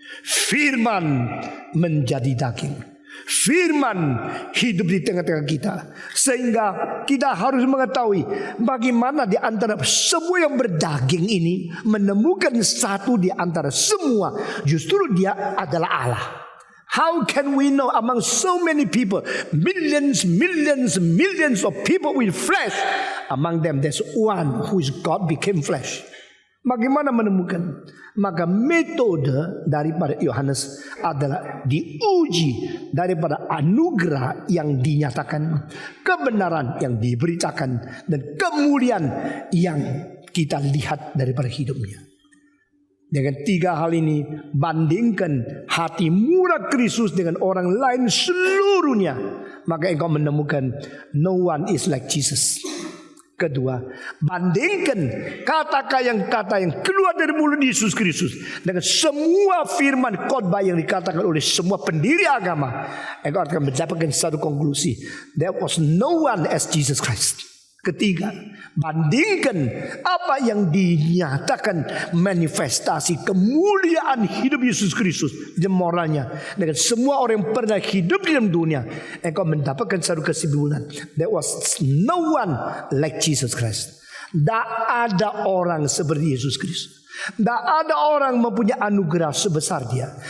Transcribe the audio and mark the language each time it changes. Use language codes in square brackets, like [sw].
[id] Firman menjadi daging. Firman hidup di tengah-tengah kita, sehingga kita harus mengetahui bagaimana di antara semua yang berdaging ini menemukan satu di antara semua, justru dia adalah Allah. [en] How can we know among so many people, millions of people with flesh, among them there's one who is God became flesh? [id] Bagaimana menemukan? Maka metode daripada Yohanes adalah diuji daripada anugerah yang dinyatakan, kebenaran yang diberitakan, dan kemuliaan yang kita lihat daripada hidupnya. Dengan tiga hal ini, bandingkan hati murah Kristus dengan orang lain seluruhnya, maka engkau menemukan [en] no one is like Jesus. [id] Kedua, bandingkan kata yang keluar dari mulut Yesus Kristus dengan semua firman khotbah yang dikatakan oleh semua pendiri agama. Engkau akan mendapatkan satu konklusi. [en] There was no one as Jesus Christ. [id] Ketiga, bandingkan apa yang dinyatakan manifestasi kemuliaan hidup Yesus Kristus dan moralnya dengan semua orang yang pernah hidup di dalam dunia. Engkau mendapatkan satu kesimpulan. [en] There was no one like Jesus Christ. [id] Tak ada orang seperti Yesus Kristus. Tak ada orang mempunyai anugerah sebesar dia.